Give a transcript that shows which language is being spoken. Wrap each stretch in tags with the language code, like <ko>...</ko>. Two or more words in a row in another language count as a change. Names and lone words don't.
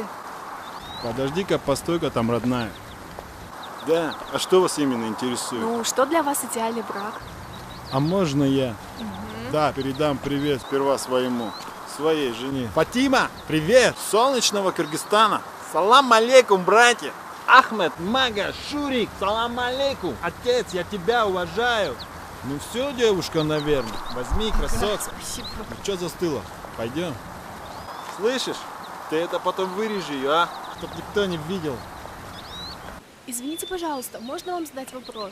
<ru>Подожди-ка, постой-ка, там родная. Да, а что вас именно интересует? Ну, что для вас идеальный брак? А можно я? Да, передам привет сперва своей жене. Фатима, привет! Солнечного Кыргызстана.</ru> <ar>سلام عليكم,</ar> <ru>братья. Ахмед, Мага, Шурик,</ru> <ar>سلام عليكم.</ar> <ru>Отец, я тебя уважаю. Ну все, девушка, наверное. Возьми, красотка. Спасибо. Ну что застыла? Пойдем. Слышишь? Ты это потом вырежи ее, а? Чтоб никто не видел. Извините, пожалуйста, можно вам задать вопрос?</ru>